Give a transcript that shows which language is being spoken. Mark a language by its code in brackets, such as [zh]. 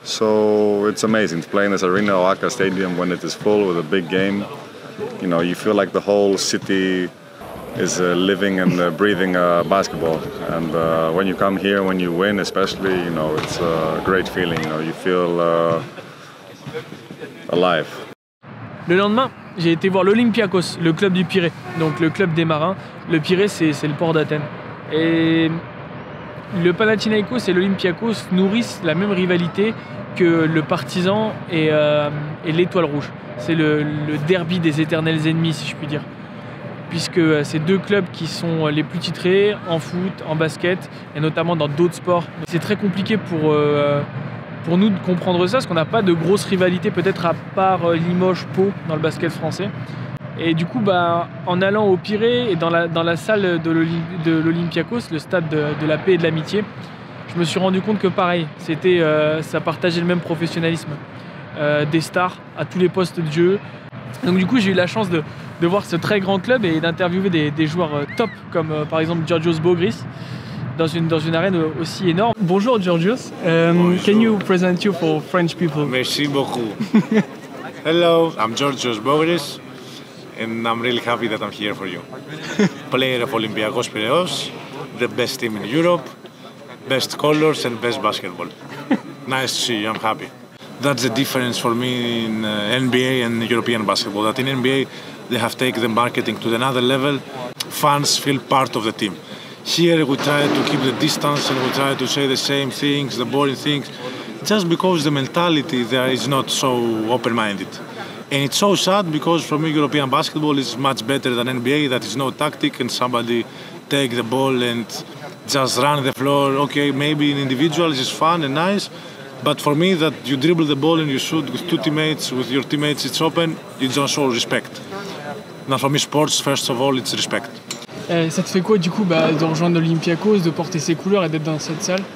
[en] So it's amazing to play in this arena, OAKA Stadium, when it is full with a big game. You feel like the whole city is living and breathing basketball, and when you come here, when you win especially, it's a great feeling. You feel alive. [fr] Le lendemain, j'ai été voir l'Olympiakos, le club du Pirée, donc le club des marins. Le Pirée, c'est le port d'Athènes. Et le Panathinaikos et l'Olympiakos nourrissent la même rivalité que le Partizan et l'Étoile Rouge. C'est le derby des éternels ennemis, si je puis dire. Puisque c'est deux clubs qui sont les plus titrés en foot, en basket et notamment dans d'autres sports. C'est très compliqué pour nous de comprendre ça, parce qu'on n'a pas de grosse rivalité peut-être à part Limoges-Pau dans le basket français. Et du coup, en allant au Pirée et dans la salle de l'Olympiakos, le stade de la paix et de l'amitié, je me suis rendu compte que pareil, ça partageait le même professionnalisme. Des stars à tous les postes de jeu. Donc du coup, j'ai eu la chance de voir ce très grand club et d'interviewer des joueurs top comme par exemple Georgios Bogris dans une arène aussi énorme. [en] Bonjour Georgios, can you present you for French people? [fr] Merci beaucoup. [en] Hello, I'm Georgios Bogris and I'm really happy that I'm here for you. Player of Olympiakos Piraeus, the best team in Europe, best colors and best basketball. Nice to see you, I'm happy. That's the difference for me in NBA and European basketball. That in NBA, they have taken the marketing to another level. Fans feel part of the team. Here, we try to keep the distance and we try to say the same things, the boring things, just because the mentality there is not so open-minded. And it's so sad because for me, European basketball is much better than NBA. That is no tactic and somebody take the ball and just run the floor. Okay, maybe in individuals it's fun and nice. But for me, that you dribble the ball and you shoot with two teammates, with your teammates it's open, you don't show respect. Now for me, sports, first of all, it's respect. [fr] Ça te fait quoi du coup de rejoindre l'Olympiakos, de porter ses couleurs et d'être dans cette salle?